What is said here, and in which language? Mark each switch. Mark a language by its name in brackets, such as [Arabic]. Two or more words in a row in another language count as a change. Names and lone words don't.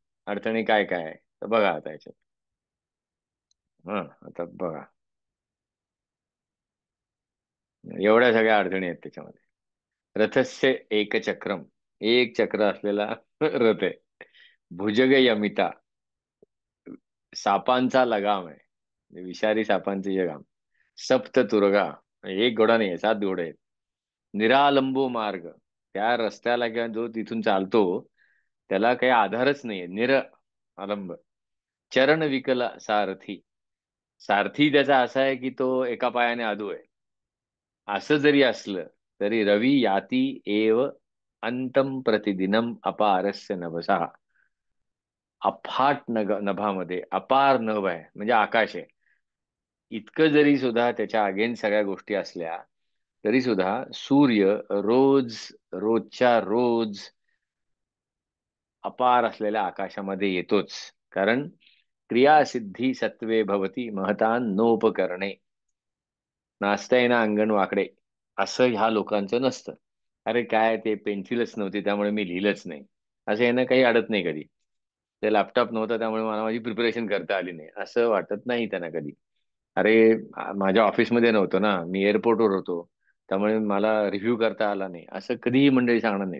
[Marathi] अडचणी काय काय आहे तर बघा आता याच्यात. हा, आता बघा, एवढ्या सगळ्या अडचणी आहेत त्याच्यामध्ये. [Sanskrit] रथस्य एक चक्रम, [Marathi] एक चक्र असलेला रथ आहे. [Sanskrit] भुजग यमिता, [Marathi] सापांचा लगाम आहे, म्हणजे विषारी सापांचे जगाम. [Sanskrit] सप्त तुरगा, [Marathi] एक घोडा नाही 7 घोडे आहेत. [Sanskrit] निरालंबो मार्ग, [Marathi] त्या रस्त्याला किंवा जो तिथून चालतो त्याला काही आधारच नाहीये, अलंब. [Sanskrit] चरण विकला सारथी, [Marathi] सारथी त्याचा असा आहे की तो एका पायाने अधू आहे. असं जरी असलं तरी [Sanskrit] रवी याती एव अंतम प्रतिदिनम अपारस्य नभसा. [Marathi] अफाट नभामध्ये अपार नभ आहे म्हणजे आकाश आहे. इतकं जरी सुद्धा त्याच्या अगेन्स्ट सगळ्या गोष्टी असल्या तरी सुद्धा सूर्य रोज, रोजच्या रोज अपार असलेल्या आकाशामध्ये येतोच. कारण [Sanskrit] क्रियासिद्धी सत्वे भवती महतान नोपकरणे. [Marathi] नाचता येईना अंगण वाकडे, असं ह्या लोकांचं नसतं. अरे काय ते पेन्सिलच नव्हती त्यामुळे मी लिहिलंच नाही, असं यांना काही अडत नाही कधी. ते लॅपटॉप नव्हतं त्यामुळे मला माझी प्रिपरेशन करता आली नाही, असं वाटत नाही त्यांना कधी. अरे माझ्या ऑफिसमध्ये नव्हतं ना, मी एअरपोर्टवर होतो त्यामुळे मला रिव्ह्यू करता आला नाही, असं कधीही मंडळी सांगणार नाही.